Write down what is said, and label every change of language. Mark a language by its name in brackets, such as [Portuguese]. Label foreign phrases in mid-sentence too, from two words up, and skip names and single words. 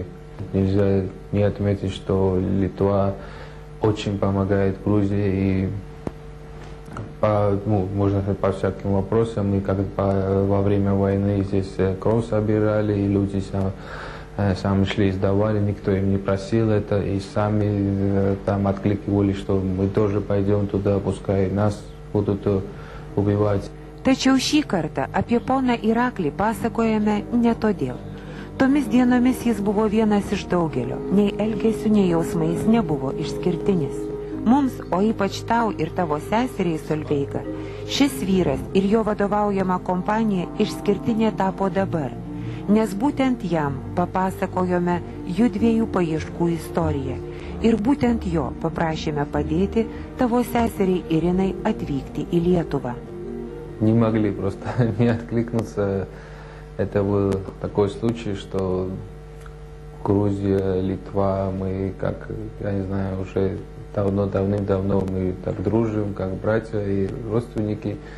[Russian] Нельзя не отметить, что Литва очень помогает Грузии, и можно сказать, по всяким вопросам, и как во время войны здесь кровь собирали, и люди сами шли и сдавали, никто им не просил это, и сами там откликивали, что мы тоже пойдем туда, пускай нас будут убивать. [Lithuanian] Tačiau šį kartą apie poną Iraklį pasakojame ne todėl. Tomis dienomis jis buvo vienas iš daugelio, nei elgesiu, nei jausmais nebuvo išskirtinis. Mums, o ypač tau ir tavo seseriai Solveiga, šis vyras ir jo vadovaujama kompanija išskirtinė tapo dabar, nes būtent jam papasakojome judviejų paieškų istoriją ir būtent jo paprašėme padėti tavo seseriai Irinai atvykti į Lietuvą. [Russian] Не могли просто не откликнуться. Это был такой случай, что Грузия, Литва, мы как, я не знаю, уже давным-давно мы так дружим, как братья и родственники.